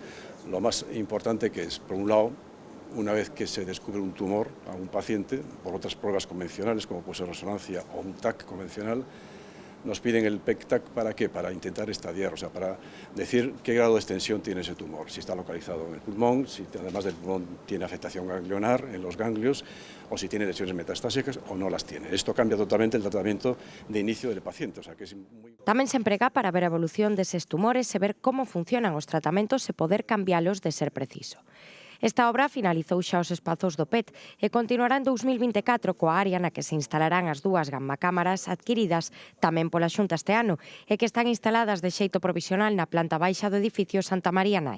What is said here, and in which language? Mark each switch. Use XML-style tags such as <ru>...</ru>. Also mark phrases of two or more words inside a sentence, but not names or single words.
<es>Lo más importante que es, por un lado, una vez que se descubre un tumor a un paciente, por otras pruebas convencionales, como puede ser resonancia o un TAC convencional, nos piden el PET-TAC ¿para qué? Para intentar estadiar, o sea, para decir qué grado de extensión tiene ese tumor, si está localizado en el pulmón, si además del pulmón tiene afectación ganglionar en los ganglios, o si tiene lesiones metastásicas o no las tiene. Esto cambia totalmente el tratamiento de inicio del paciente, o sea que es muy...</es> <gl>Tamén se emprega para ver a evolución deses tumores e ver como funcionan os tratamentos e poder cambialos de ser preciso. Esta obra finalizou xa os espazos do PET e continuará en 2024 coa área na que se instalarán as dúas gammacámaras adquiridas tamén pola Xunta este ano e que están instaladas de xeito provisional na planta baixa do edificio Santa María Nai.</gl>